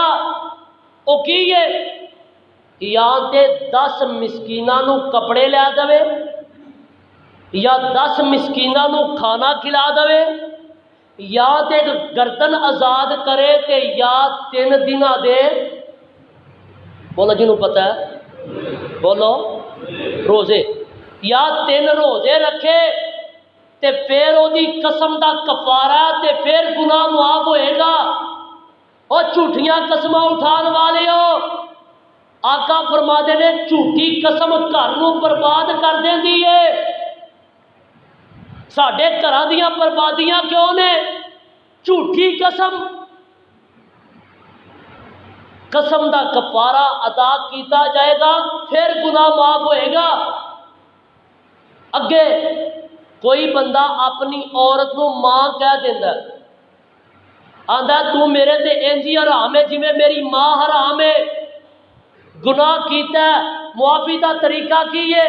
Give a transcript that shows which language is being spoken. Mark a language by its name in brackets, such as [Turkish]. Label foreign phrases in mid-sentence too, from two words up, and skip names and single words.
[Punjabi] او کی ہے؟ یا تے 10 مسکیناں نو کپڑے لے دے، یا 10 مسکیناں نو کھانا کھلا دے، یا تے گردن آزاد کرے تے یا 3 دنہ دے، بولو جنہوں پتہ ہے بولو، روزے، یا 3 روزے رکھے تے پھر او دی قسم دا کفارہ تے پھر گناہ معاف ہوئے گا۔ اور جھوٹیاں قسماں اٹھان والے ہو، آقا فرما دے نے جھوٹی قسم گھر نو برباد کر دیندی ہے۔ ساڈے گھراں دیاں بربادیاں کیوں نے؟ جھوٹی قسم دا کفارہ ادا کیتا جائے گا پھر گناہ معاف ہوئے گا۔ اگے کوئی بندہ اپنی عورت نو ماں کہہ دیندا ہے، آندا تو میرے تے انجی حرام ہے جویں میری ماں حرام ہے، گناہ کیتا ہے، معافی دا طریقہ کی ہے؟